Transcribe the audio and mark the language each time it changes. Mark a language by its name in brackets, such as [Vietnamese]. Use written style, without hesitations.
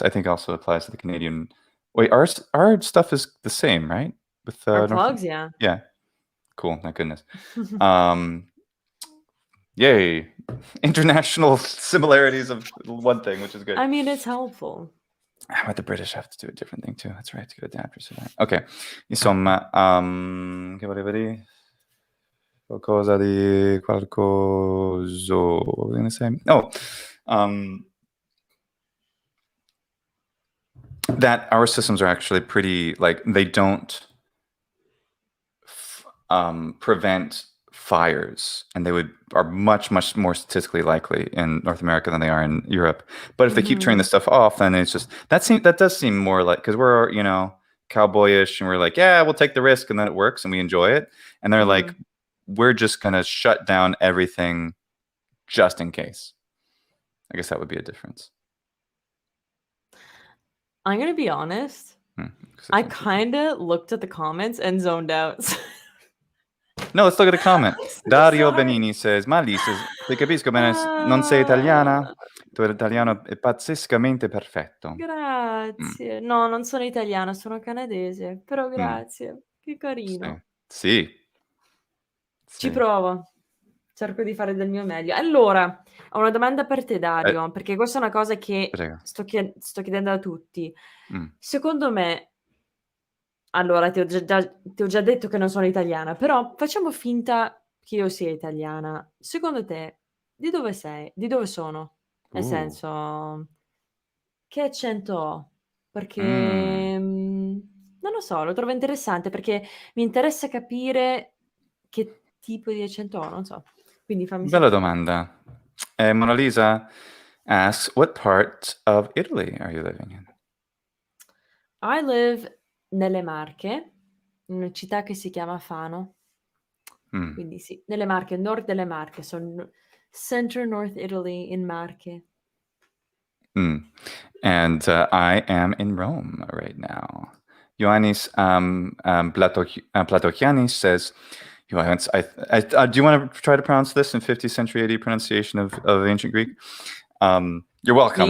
[English] I think also applies to the Canadian. Wait, our stuff is the same, right? With Our North. plugs, yeah. Yeah. Cool. Thank goodness. Yay. International similarities of one thing, which is good. I mean, it's helpful. But the British have to do a different thing too. That's right, to get adapters for that. [Italian] Ok, insomma, che volevo dire? Qualcosa di qualcosa. [English] What was I gonna say? Oh, that our systems are actually pretty, like, they don't prevent fires, and they are much more statistically likely in North America than they are in Europe. But if they keep turning this stuff off, then it's just that does seem more like, because we're cowboyish and we're like, yeah, we'll take the risk, and then it works and we enjoy it. And they're like, we're just gonna shut down everything just in case. I guess that would be a difference. I'm gonna be honest. I kind of looked at the comments and zoned out. No, let's look at a comment. So Dario sorry. [Italian] Benini says, ma Lisa, se capisco bene, non sei italiana? Tu italiano è pazzescamente perfetto. Grazie. No, non sono italiana, sono canadese, però grazie. Che carino. Sì. Ci provo. Cerco di fare del mio meglio. Allora, ho una domanda per te, Dario, perché questa è una cosa che sto chiedendo a tutti. Secondo me, allora, ti ho già detto che non sono italiana, però facciamo finta che io sia italiana. Secondo te, di dove sei? Di dove sono? Nel senso, che accento ho? Perché non lo so, lo trovo interessante perché mi interessa capire che tipo di accento ho, non so. Quindi fammi Bella domanda. [English] Mona Lisa asks, what part of Italy are you living in? I live [Italian] nelle Marche, in una città che si chiama Fano. Quindi sì, nelle Marche, nord delle Marche, sono [English] Center North Italy [Italian] in Marche. [English] And I am in Rome right now. Ioannis Platokianis says, do you want to try to pronounce this in 50th century AD pronunciation of ancient Greek? You're welcome.